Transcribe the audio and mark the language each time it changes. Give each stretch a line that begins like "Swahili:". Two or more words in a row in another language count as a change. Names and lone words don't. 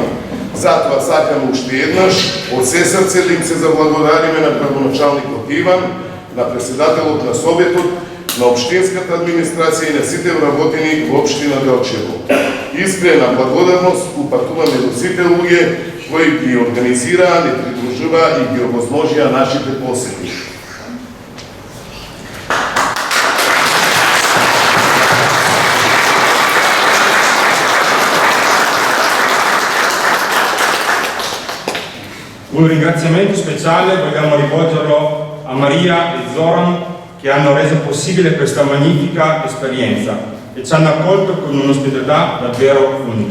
Macedonian: Затоа сакам уште еднаш од се срце да им се заблагодариме на градоначалникот Иван, на председателот на Советот, на општинската администрација и на сите вработени во општина Делчево. Искрена благодарност упатуваме до сите луѓе кои ги организираа, не придружуваа и ги овозможија нашите посети.
Italian: Un ringraziamento speciale vogliamo rivolgerlo a Maria e Zoran che hanno reso possibile questa magnifica esperienza e ci hanno accolto con un'ospitalità davvero unica.